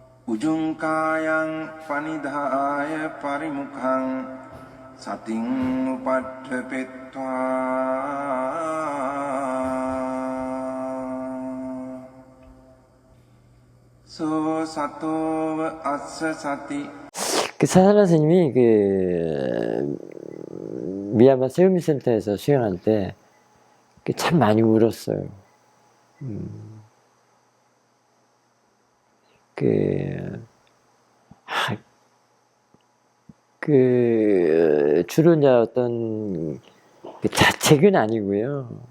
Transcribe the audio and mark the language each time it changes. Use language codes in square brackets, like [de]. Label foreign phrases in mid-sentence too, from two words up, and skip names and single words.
[pi] උජුංකායං පනිදාය පරිමුඛං සතින් උපට්ඨපෙත්වා 소 සතෝව අස්ස සති. [ko] 그 사사라 스님이 미얀마 세우미센터에서 수행할 때 참 많이 울었어요. 주로 이제 어떤 자책은 아니고요.